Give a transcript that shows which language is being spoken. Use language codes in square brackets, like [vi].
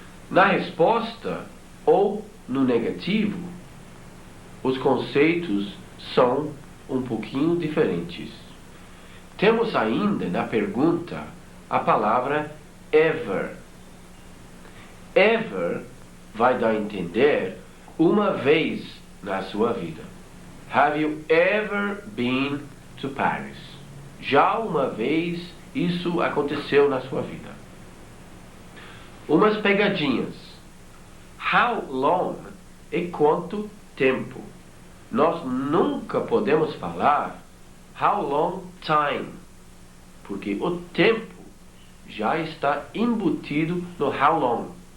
[pt] Na resposta ou no negativo, os conceitos são um pouquinho diferentes. Temos ainda na pergunta a palavra ever. Ever vai dar a entender uma vez na sua vida. [en] Have you ever been to Paris? [pt] Já uma vez isso aconteceu na sua vida. Umas pegadinhas. How long e quanto tempo. Nós nunca podemos falar how long time, porque o tempo já está embutido no how long.